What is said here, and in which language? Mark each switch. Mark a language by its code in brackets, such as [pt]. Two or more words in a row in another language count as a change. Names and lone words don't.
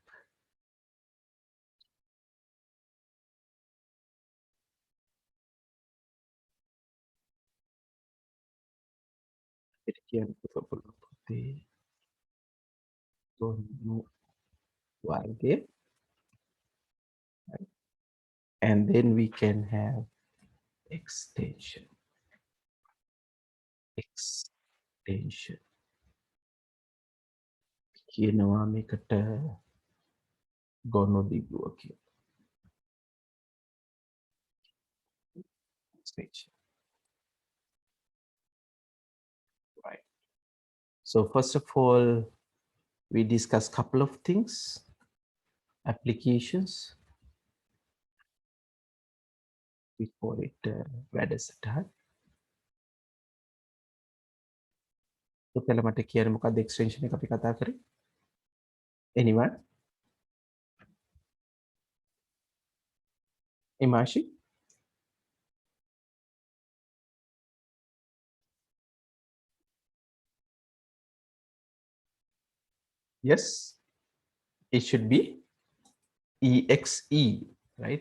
[en] Sekian putih warga, and then we can have extension. Extension. [si] කියනවා මේකට ගොනු දිගුව කියලා. [en] Extension. Right. So first of all, we discuss couple of things, applications. We call it වැඩසටහන්. [si] ඔයාලා මට කියන්න මොකක්ද extension එක අපි කතා කරේ? [en] Anyone? Imashi? Yes, it should be EXE, right?